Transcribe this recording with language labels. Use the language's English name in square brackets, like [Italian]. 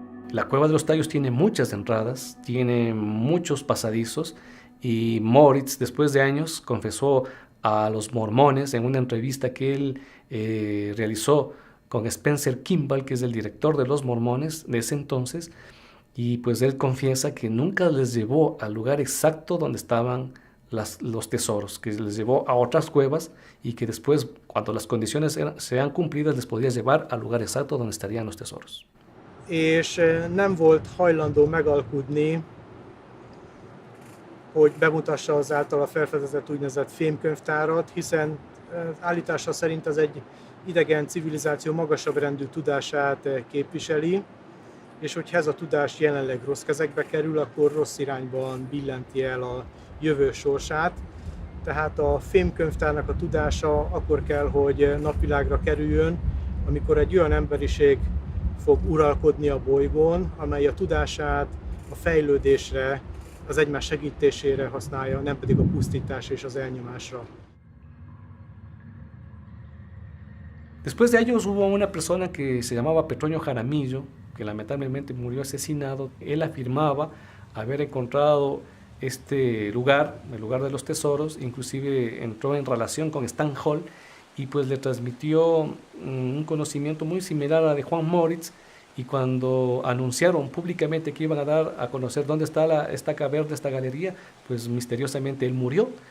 [Spanish] La Cueva de los Tallos tiene muchas entradas, tiene muchos pasadizos, y Moritz, después de años, confesó a los mormones en una entrevista que él realizó con Spencer Kimball, que es el director de los mormones de ese entonces, y pues él confiesa que nunca les llevó al lugar exacto donde estaban los tesoros, que les llevó a otras cuevas y que después, cuando las condiciones sean cumplidas, les podía llevar al lugar exacto donde estarían los tesoros. [Hungarian] És nem volt hajlandó megalkudni, hogy bemutassa az általa felfedezett úgynevezett fémkönyvtárat, hiszen állítása szerint ez egy idegen civilizáció magasabb rendű tudását képviseli, és hogyha ez a tudás jelenleg rossz kezekbe kerül, akkor rossz irányban billenti el a jövő sorsát. Tehát a fémkönyvtárnak a tudása akkor kell, hogy napvilágra kerüljön, amikor egy olyan emberiség fog uralkodni a bolygón, amely a tudását a fejlődésre, az egymás segítésére használja, nem pedig a pusztításra és az elnyomásra. [Spanish] Después de años hubo una persona que se llamaba Petronio Jaramillo, que lamentablemente murió asesinado. Él afirmaba haber encontrado este lugar, el lugar de los tesoros, inclusive entró en relación con Stan Hall y pues le transmitió un conocimiento muy similar a la de Juan Moritz, y cuando anunciaron públicamente que iban a dar a conocer dónde está esta caverna, esta galería, pues misteriosamente él murió.